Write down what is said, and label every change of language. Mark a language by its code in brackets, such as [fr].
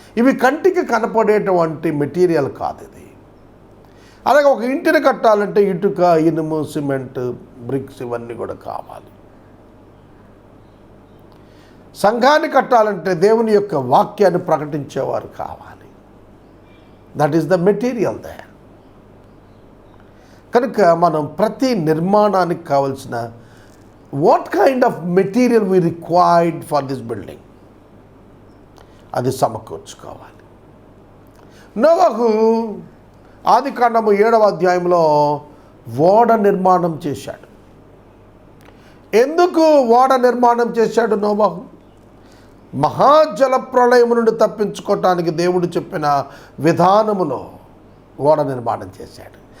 [te] ఇవి కంటికి కనపడేటువంటి మెటీరియల్ కాదు ఇది. అలాగే ఒక ఇంటిని కట్టాలంటే ఇటుక, ఇనుము, సిమెంట్, బ్రిక్స్ ఇవన్నీ కూడా కావాలి. సంఘాన్ని కట్టాలంటే దేవుని యొక్క వాక్యాన్ని ప్రకటించేవారు కావాలి. [en] That is the material there. [te] కనుక మనం ప్రతి నిర్మాణానికి కావలసిన [en] what kind of material we required for this building [te] అది సమకూర్చుకోవాలి. నోవహు ఆదికాండము 7వ అధ్యాయంలో ఓడ నిర్మాణం చేశాడు. ఎందుకు ఓడ నిర్మాణం చేశాడు నోవహు? మహాజల ప్రళయము నుండి తప్పించుకోవటానికి దేవుడు చెప్పిన విధానములో ఓడ నిర్మాణం చేశాడు.